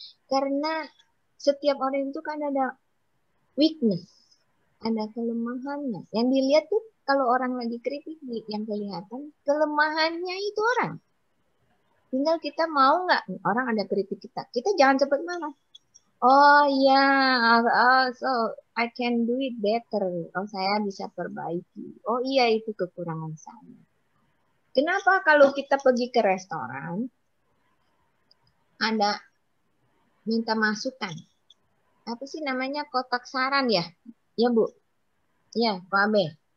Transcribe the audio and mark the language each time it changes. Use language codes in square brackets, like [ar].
[id] Karena setiap orang itu kan ada weakness, ada kelemahannya. Yang dilihat tuh kalau orang lagi kritik, yang kelihatan kelemahannya itu orang. Tinggal kita mau nggak orang ada kritik kita. Kita jangan cepat marah. Oh iya, [en] so I can do it better. [id] Oh saya bisa perbaiki. Oh iya itu kekurangan saya. Kenapa kalau kita pergi ke restoran, ada minta masukan. Apa sih namanya kotak saran ya? Ya Bu? Ya Pak Abe?